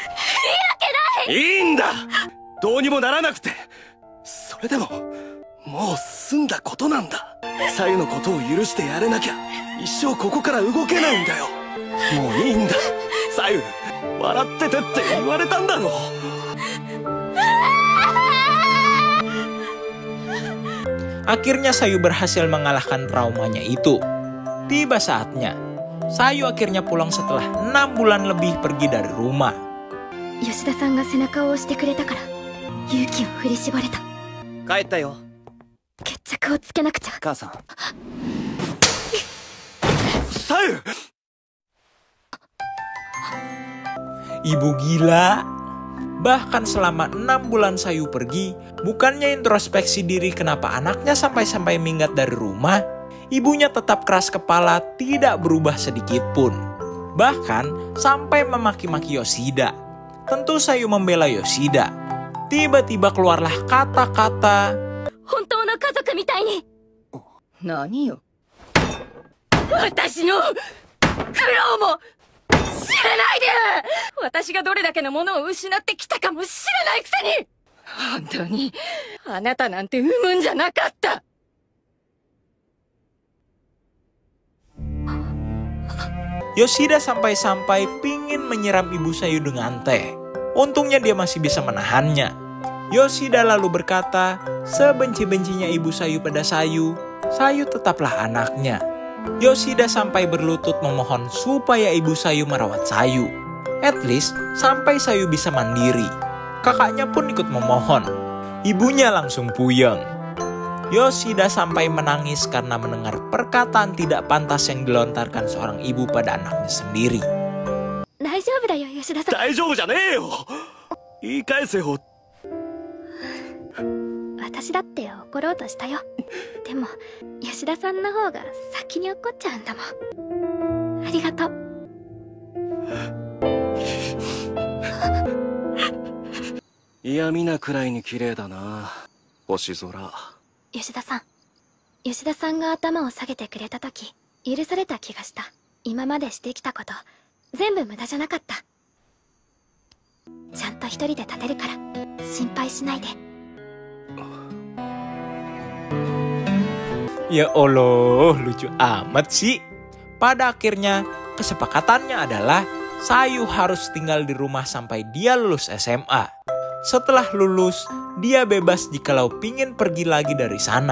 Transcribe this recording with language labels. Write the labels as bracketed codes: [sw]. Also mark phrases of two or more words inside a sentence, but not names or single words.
[ja] けない。いいんだ。どうにもならなくて。それでももう済んだことなんだ。サユのことを許してやれなきゃ一生ここから動けないんだよ。もういいんだ。サユ、笑っててって言われたんだろ。 [id] Akhirnya Sayu berhasil mengalahkan traumanya itu. Tiba saatnya, Sayu akhirnya pulang setelah 6 bulan lebih pergi dari rumah. [ja] Yoshidaさんが背中を押してくれたから勇気を振り絞れた。帰ったよ。決着をつけなくちゃ。母さん。サユ。 [id] Ibu gila. Bahkan selama 6 bulan Sayu pergi, bukannya introspeksi diri kenapa anaknya sampai-sampai minggat dari rumah, ibunya tetap keras kepala, tidak berubah sedikit pun. Bahkan sampai memaki-maki Yoshida. Tentu Sayu membela Yoshida. Tiba-tiba keluarlah kata-kata, [ja] "本当の家族みたいに." 何よ? 私の苦労も知らないで! 私がどれだけのものを失ってきたかも知らないくせに！本当に、あなたなんて産むんじゃなかった！ [id] Yoshida sampai-sampai pingin menyiram ibu Sayu dengan teh. Untungnya dia masih bisa menahannya. Yoshida lalu berkata, sebenci-bencinya ibu Sayu pada Sayu, Sayu tetaplah anaknya. Yoshida sampai berlutut memohon supaya ibu Sayu merawat Sayu. [en] At least [id] sampai Sayu bisa mandiri. Kakaknya pun ikut memohon. Ibunya langsung puyeng. Yoshida sampai menangis karena mendengar perkataan tidak pantas yang dilontarkan seorang ibu pada anaknya sendiri. [ja] 大丈夫だよ、吉田さん。大丈夫じゃねえよ。言い返せよ。私だって怒ろうとしたよ。でも吉田さんの方が先に怒っちゃうんだもん。ありがとう。嫌味なくらいに綺麗だな、星空。吉田さんが頭を下げてくれた時、許された気がした。今までしてきたこと全部無駄じゃなかった。ちゃんと一人で立てるから心配しないで。 [ar] Ya Allah, [id] lucu amat sih. Pada akhirnya, kesepakatannya adalah Sayu harus tinggal di rumah sampai dia lulus SMA. Setelah lulus, dia bebas jikalau pingin pergi lagi dari sana.